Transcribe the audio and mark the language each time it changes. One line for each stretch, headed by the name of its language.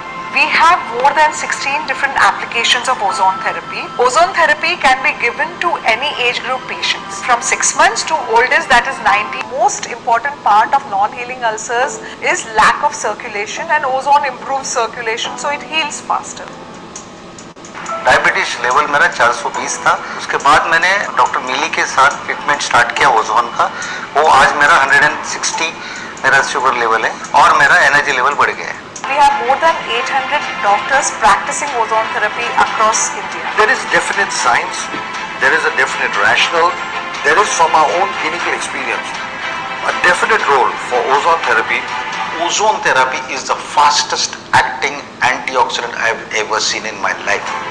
English: We have more than 16 different applications of ozone therapy. Ozone therapy can be given to any age group patients from 6 months to oldest, that is 90. Most important part of non-healing ulcers is lack of circulation, and ozone improves circulation so it heals faster.
Hindi: Diabetes level मेरा 420 था। उसके बाद मैंने doctor मिली के साथ treatment start किया ozone का। वो आज मेरा 160 मेरा शुगर लेवल है और मेरा एनर्जी लेवल बढ़ गया है।
English: We have more than 800 doctors practicing ozone therapy across India. There is definite science, there is a definite rationale, there is from our own clinical experience a definite role for ozone therapy. Ozone therapy is the fastest acting antioxidant I have ever seen in my life.